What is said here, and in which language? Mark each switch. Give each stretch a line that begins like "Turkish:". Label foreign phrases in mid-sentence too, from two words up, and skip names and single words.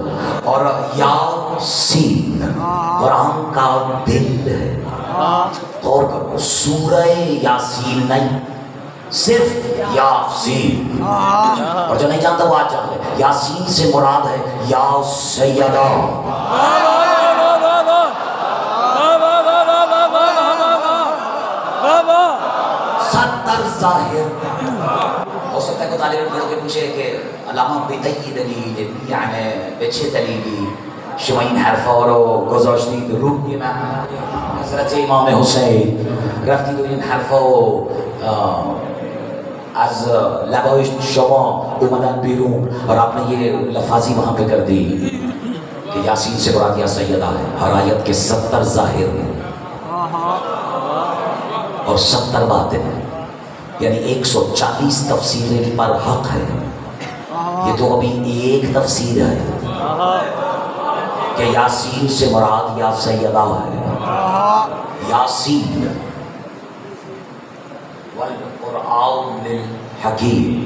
Urdu: اور یاسین قرآن کا دل ہے، غور کرو، سورہ یاسین نہیں، صرف یاسین، اور جو نہیں جانتا وہ آج جان لے، یاسین سے مراد ہے یا سیدہ، ستر ظاہر۔ ہو سکتا ہے کہ طالب علم کے پوچھے کہ علامہ بطی دلیل یعنی
Persian: بچه دلیلی شما این حرفا رو گذاشتید رو حضرت امام حسین رفتید و این حرفا رو از لبای شما اومدن بیرون
Urdu: اور آپ نے یہ لفاظی وہاں پہ کر دی کہ یاسین سے مراد یا سیدہ ہے، ہر آیت کے 70 ظاہر ہیں اور 70 باطن ہیں، یعنی 140 تفسیریں پر حق ہے۔ یہ تو ابھی ایک تفسیر ہے کہ یاسین سے مراد یا سیدہ ہے،
Arabic: یاسین والقرآن الحکیم۔